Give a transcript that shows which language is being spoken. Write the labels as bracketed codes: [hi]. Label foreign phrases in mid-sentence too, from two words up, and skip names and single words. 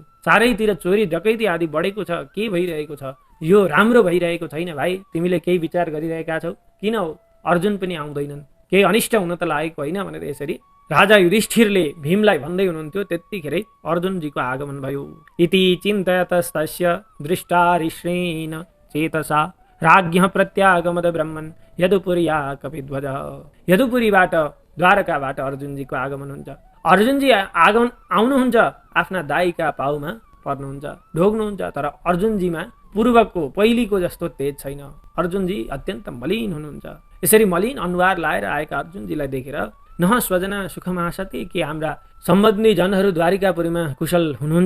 [ne] चारैतिर चोरी डकैती आदि बढेको छ। के भइरहेको छ? यो राम्रो भइरहेको छैन। भाइ, तिमीले केही विचार गरिरहेका छौ? किन हो? अर्जुन पनि आउँदैनन्, केही अनिष्ट हुन त लागेको होइन भनेर यसरी राजा युधिष्ठिरले भीमलाई भन्दै हुनुहुन्थ्यो। त्यतिखेरै अर्जुनजीको आगमन भयो। [sa] इति चिन्तयतस्तस्य दृष्टा ऋष्णेन चेतसा राज्ञः प्रत्यागमद ब्रह्मन् यदुपुर्या कपिध्वजः। [ne] यदुपुरीबाट, द्वारकाबाट अर्जुनजीको आगमन हुन्छ। अर्जुनजी आउनुहुन्छ, आफ्ना दाइका पाउमा पर्नुहुन्छ, ढोग्नुहुन्छ। तर अर्जुनजीमा पूर्वको पहिलेको जस्तो तेज छैन। अर्जुनजी अत्यन्त मलिन हुनुहुन्छ। यसरी मलिन अनुहार लाएर आएका अर्जुनजीलाई देखेर [sa] नह स्वजना सुखमासते, [ne] के हाम्रा सम्बन्धी जनहरू द्वारिकापुरीमा कुशल हुनुहुन्छ?